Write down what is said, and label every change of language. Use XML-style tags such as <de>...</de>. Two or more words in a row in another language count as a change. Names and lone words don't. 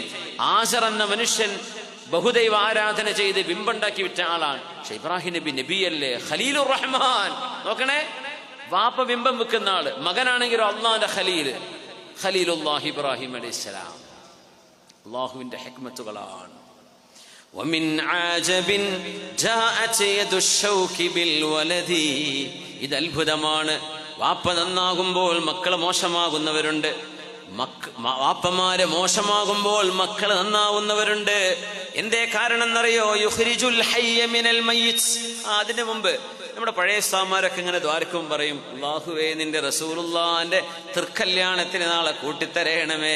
<ml>ആസർ എന്ന മനുഷ്യൻ ബഹുദൈവ ആരാധന ചെയ്ത് ബിംബുണ്ടാക്കി വിറ്റ ആളാണ്. പക്ഷെ ഇബ്രാഹിം നബി നബിയല്ലേ,</ml> <ar>خليل الرحمن.</ar> <ml>നോക്കണേ, വാപ്പ ബിംബം വെക്കുന്ന ആള്, മകനാണെങ്കിലോ അള്ളാന്റെ ഖലീൽ,</ml> <ar>خليل الله إبراهيم عليه السلام.</ar> <ml>അള്ളാഹുവിന്റെ ഹിക്മത്തുകളാണ്.</ml> <ar>ومن عجب جاءت يد الشوك بالولد.</ar> <ml>ഇത് അത്ഭുതമാണ്. വാപ്പ നന്നാകുമ്പോൾ മക്കൾ മോശമാകുന്നവരുണ്ട്, വാപ്പമാരെ മോശമാകുമ്പോൾ മക്കൾ നന്നാവുന്നവരുണ്ട്. എന്തേ കാരണം എന്നറിയോ?</ml> <ar>يخرج الحي من الميت.</ar> <ml>അതിനു മുമ്പ് നമ്മുടെ പഴയ ഉസ്താദുമാരൊക്കെ ഇങ്ങനെ ദ്വാരക്കും പറയും, അല്ലാഹുവേ നിന്റെ റസൂലുള്ളാഹിന്റെ തൃക്കല്യാണത്തിന് നാളെ കൂട്ടിത്തരയണമേ.</ml>